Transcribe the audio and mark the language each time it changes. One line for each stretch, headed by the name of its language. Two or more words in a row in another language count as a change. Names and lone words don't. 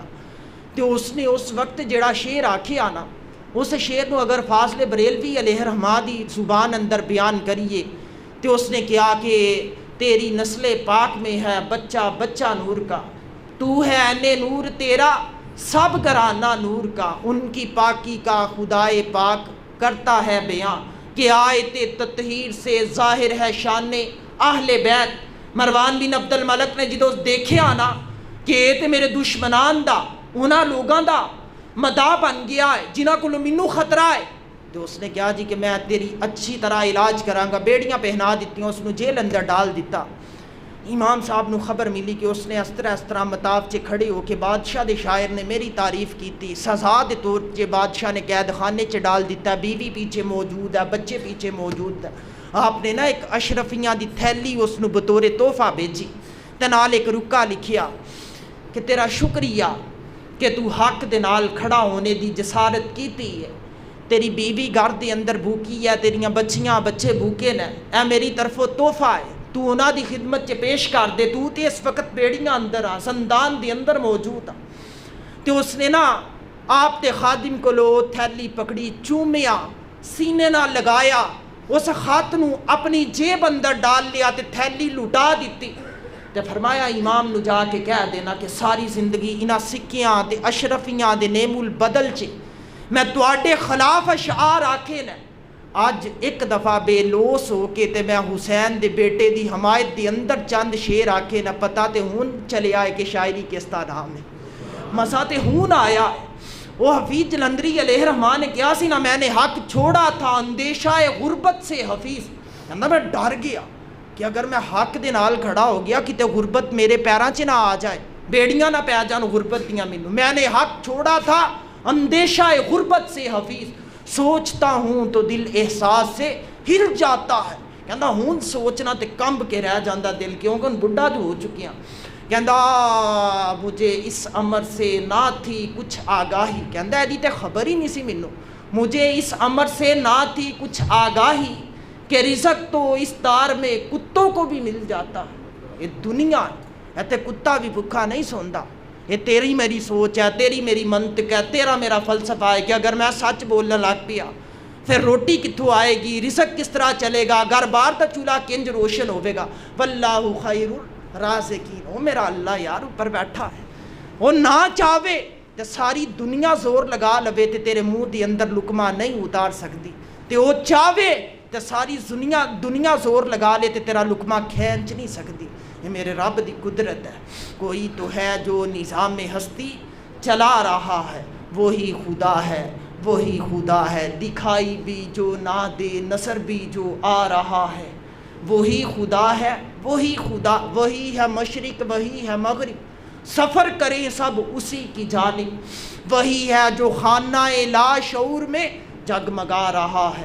Punjabi: تے اس نے اس وقت جڑا شعر آکھیا نا، اس شعر نو اگر فاضل بریلوی علیہ رحمہ دی زبان اندر بیان کریے
Urdu: تے اس نے کہا کہ تیری نسل پاک میں ہے بچہ بچہ نور کا، تو ہے عین نور تیرا سب گھرانہ نور کا، ان کی پاکی کا خدائے پاک کرتا ہے بیان، کہ آیت تطہیر سے ظاہر ہے شان اہل بیت.
Punjabi: مروان بن عبد الملک نے جدو دیکھے آنا کہ یہ تے میرے دشمنان دا انہاں لوگاں دا مداح بن گیا ہے جنہاں کو مینوں خطرہ ہے، تو اس نے کہا جی کہ میں تیری اچھی طرح علاج کراں گا. بیڑیاں پہنا دیتیاں، اس نے جیل اندر ڈال دیتا. امام صاحب نو خبر ملی کہ اس نے اس طرح مطاف چے کھڑے ہو کے بادشاہ دے شاعر نے میری تعریف کیتی، سزا دے طور چے بادشاہ نے قید خانے چے ڈال دیتا، بیوی پیچھے موجود ہے، بچے پیچھے موجود ہے. آپ نے نا ایک اشرفیاں دی تھیلی اس نو بطور تحفہ بھیجی تے نال ایک رکا لکھیا کہ تیرا شکریہ کہ تو حق دے نال کھڑا ہونے دی جسارت کیتی ہے. تیری بیوی گھر دے اندر بھوکی ہے، تیریاں بچیاں بچے بھوکے نے، اے میری طرفوں تحفہ ہے، تو انہاں دی خدمت چے پیش کر دے. تو تے اس وقت بیڑیاں اندر آ زندان دے اندر موجود آ. تے اس نے نا آپ تے خادم کو لو تھیلی پکڑی، چومیا، سینے نہ لگایا، اس خط نو اپنی جیب اندر ڈال لیا تے تھیلی لٹا دیتی. تے فرمایا امام نو جا کے کہہ دینا کہ ساری زندگی انہاں سکیاں تے اشرفیاں دے نیم البدل چے میں تواڈے خلاف اشعار آکھے نے، اج ایک دفعہ بے لوس ہو کے تے میں حسین دے بیٹے دی حمایت دی اندر چند شعر آکھے نہ پتہ تے ہون چلے آئے کہ شاعری کس طرح میں مسا تے ہون آیا ہے. وہ حفیظ جلندری علیہ رحمان نے کیا سی نا،
Urdu: میں نے حق چھوڑا تھا اندیشہ غربت سے حفیظ،
Punjabi: کہندا میں ڈر گیا کہ اگر میں حق دے نال کھڑا ہو گیا کتے غربت میرے پیراں چ نہ آ جائے، بیڑیاں نہ پی جان غربت دیاں مینوں.
Urdu: میں نے حق چھوڑا تھا اندیشہ غربت سے حفیظ، سوچتا ہوں تو دل احساس سے ہل جاتا ہے.
Punjabi: کہندا ہوں سوچنا تے کمب کے رہ جاندا دل، کیونکہ بڈھا جو ہو چکیاں.
Urdu: کہندا مجھے اس امر سے نہ تھی کچھ آگاہی،
Punjabi: کہندا ایدی تے خبر ہی نہیں سی مینوں،
Urdu: مجھے اس امر سے نہ تھی کچھ آگاہی کہ رزق تو اس دار میں کتوں کو بھی مل جاتا ہے. یہ دنیا ہے تے کتا بھی بھوکا نہیں سوندا. یہ تیری میری سوچ ہے، تیری میری منطق ہے، تیرا میرا فلسفہ ہے کہ اگر میں سچ بولنے لگ پیا پھر روٹی کتوں آئے گی، رزق کس طرح چلے گا، گھر بار تا چولہا کنج روشن ہوئے گا.
Arabic: واللہ خیر الرازقین،
Punjabi: وہ میرا اللہ یار اوپر بیٹھا ہے، وہ نہ چاہے تے ساری دنیا زور لگا لوے تے تیرے منہ دی اندر لقمہ نہیں اتار سکتی، تے وہ چاہے تے ساری دنیا زور لگا لے تے تیرا لقمہ کھینچ نہیں سکتی. یہ میرے رب دی قدرت ہے.
Urdu: کوئی تو ہے جو نظام ہستی چلا رہا ہے، وہی خدا ہے وہی خدا ہے، دکھائی بھی جو نہ دے نصر بھی جو آ رہا ہے، وہی خدا ہے وہی خدا، وہی ہے مشرق وہی ہے مغرب، سفر کریں سب اسی کی جانب، وہی ہے جو خانہ لا شعور میں جگمگا رہا ہے.